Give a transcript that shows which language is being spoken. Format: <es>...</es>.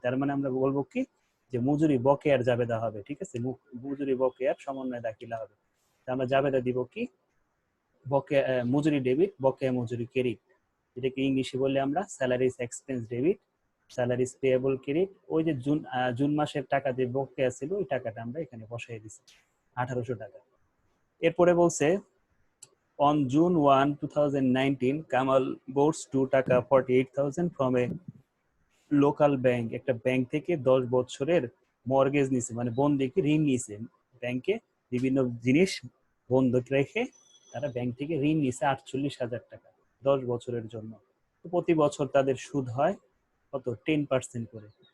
<bn>তার মানে আমরা বলবো কি যে মজুরি বকেয়ার জাবেদা হবে। ঠিক আছে, মজুরি বকেয়ার সমন্বয় দাখিলা হবে। আমরা জাবেদা দিব কি বকেয়া মজুরি ডেবিট, বকেয়া মজুরি ক্রেডিট, যেটাকে ইংলিশে বললে আমরা salaries expense debit, salaries payable credit. ওই যে জুন মাসের টাকা যে বকেয়া ছিল ওই টাকাটা আমরা এখানে বসাই দিছি 1800 টাকা। এরপরে বলছে</bn> <en>on June 1, 2019, Kamal borrows 2 টাকা 48,000 from a local bank.</en> <bn>একটা ব্যাংক থেকে 10 বছরের মর্গেজ নিছে, মানে বন্ধকি ঋণ নিছে। ব্যাংকে বিভিন্ন জিনিস বন্ধক রেখে তারা ব্যাংক থেকে ঋণ নিছে 48,000 টাকা 10 বছরের জন্য। তো প্রতি বছর তাদের সুদ হয় কত? 10% করে।</bn>